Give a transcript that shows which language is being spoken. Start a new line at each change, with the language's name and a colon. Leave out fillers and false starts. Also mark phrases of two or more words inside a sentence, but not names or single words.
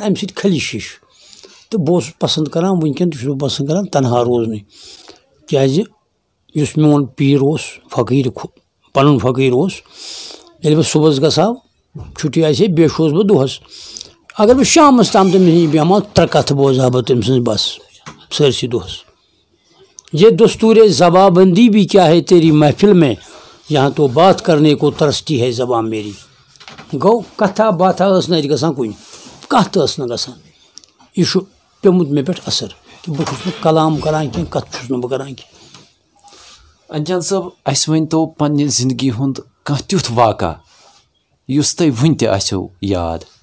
Kashmiri: اَمہِ سۭتۍ خلِش ہِش تہٕ بہٕ اوسُس پسنٛد کران وٕنکیٚن تہِ چھُس بہٕ پسنٛد کران تنہا روزنُے کیٛازِ یُس میون پیٖر اوس فقیٖر پنُن فقیٖر اوس ییٚلہِ بہٕ صُبحس گژھٕ ہا چھُٹی آسہِ ہے بیٚیہِ چھُس بہٕ دۄہس اگر بہٕ شامس تام تٔمِس نِش بیٚہمہٕ ہا 3 کتھٕ بوزٕ ہا بہٕ تٔمۍ سٕنٛز بس سٲرسٕے دۄہس
Urdu: یہ دستور زباں بندی بھی کیا ہے تیری محفل میں یہاں تو بات کرنے کو ترستی ہے زبان میری
Kashmiri: گوٚو کتھا باتھا ٲس نہٕ اَتہِ گژھان کُنہِ کتھ تہِ ٲس نہٕ گژھان یہِ چھُ پیوٚمُت مےٚ پٮ۪ٹھ اثر کہِ بہٕ چھُس نہٕ کلام کران کینٛہہ کتھ چھُس نہٕ بہٕ کران کینٛہہ انجان صٲب اَسہِ ؤنۍتو پنٛنہِ زندگی ہُنٛد کانٛہہ تیُتھ واقعہ یُس تۄہہِ وٕنہِ تہِ آسیو یاد.